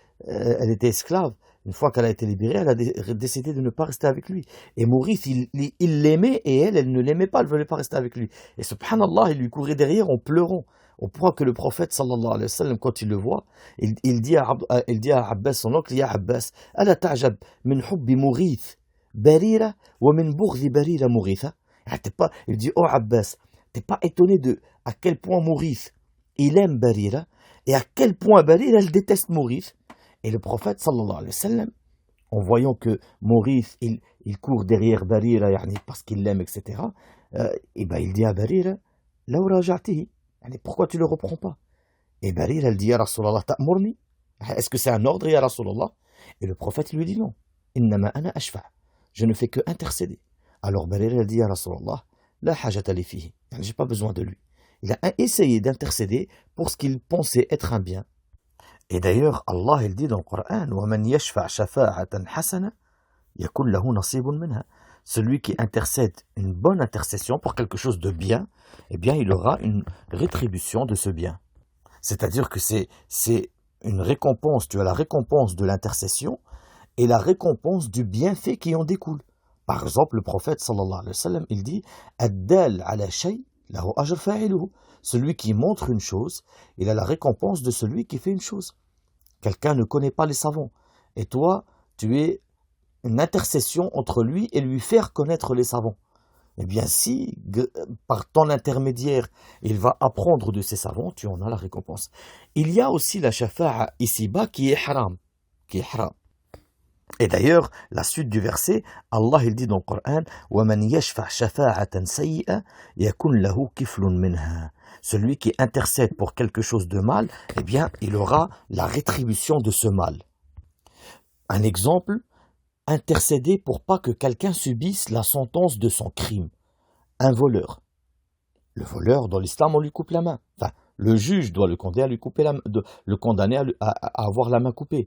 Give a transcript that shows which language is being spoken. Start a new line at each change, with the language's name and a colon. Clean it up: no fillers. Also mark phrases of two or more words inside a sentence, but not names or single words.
French: Parce que elle était esclave. Une fois qu'elle a été libérée, elle a décidé de ne pas rester avec lui. Et Maurice, il l'aimait et elle ne l'aimait pas, elle ne voulait pas rester avec lui. Et subhanallah, il lui courait derrière en pleurant. Au point que le prophète,
Arabic: صلى الله عليه وسلم,
French: quand il le voit, il dit à Abbas, son oncle,
Arabic: يا عباس، ألا تعجب من حب مغيث بريرة، ومن بغض بريرة مغيثا.
French: Il dit, oh Abbas, t'es pas étonné de à quel point Maurice, il aime Barira, et à quel point Barira, elle déteste Maurice. Et le prophète,
Arabic: صلى الله عليه وسلم,
French: en voyant que Maurice, il court derrière Barira, parce qu'il l'aime, etc., et ben il dit à Barira,
Arabic: لو راجعتيه,
French: pourquoi tu le reprends pas? Et Barira, elle dit,
Arabic: يا رسول الله، تأمرني?
French: Est-ce que c'est un ordre,
Arabic: يا رسول الله?
French: Et le prophète lui dit non.
Arabic: إنما أنا أشفع'.
French: Je ne fais que intercéder. Alors Barira, elle dit,
Arabic: يا رسول الله، لا حاجة لي فيه.
French: J'ai pas besoin de lui. Il a essayé d'intercéder pour ce qu'il pensait être un bien. Et d'ailleurs, Allah, il dit dans le Coran,
Arabic: وَمَنْ يَشْفَعْ شَفَاعَةً حَسَنًا يَكُنْ لَهُ نَصِيبٌ مِنْهَا.
French: Celui qui intercède une bonne intercession pour quelque chose de bien, eh bien, il aura une rétribution de ce bien. C'est-à-dire que c'est une récompense, tu as la récompense de l'intercession et la récompense du bienfait qui en découle. Par exemple, le prophète,
Arabic: صلى الله عليه وسلم,
French: il dit «
Arabic: الدال على شيء له أجر فاعله
French: » Celui qui montre une chose, il a la récompense de celui qui fait une chose. Quelqu'un ne connaît pas les savants. Et toi, tu es une intercession entre lui et lui faire connaître les savants. Eh bien, si, par ton intermédiaire, il va apprendre de ces savants, tu en as la récompense. Il y a aussi la shafa'a ici-bas qui est haram. Et d'ailleurs, la suite du verset, Allah il dit dans le Coran
Arabic: وَمَنْ يَشْفَعْ شَفَاعَةً سَيِّئَةً يَكُنْ لَهُ كِفْلٌ مِنْهَا.
French: Celui qui intercède pour quelque chose de mal, eh bien, il aura la rétribution de ce mal. Un exemple, intercéder pour pas que quelqu'un subisse la sentence de son crime. Un voleur. Le voleur, dans l'islam, on lui coupe la main. Enfin, le juge doit le condamner à lui couper à avoir la main coupée.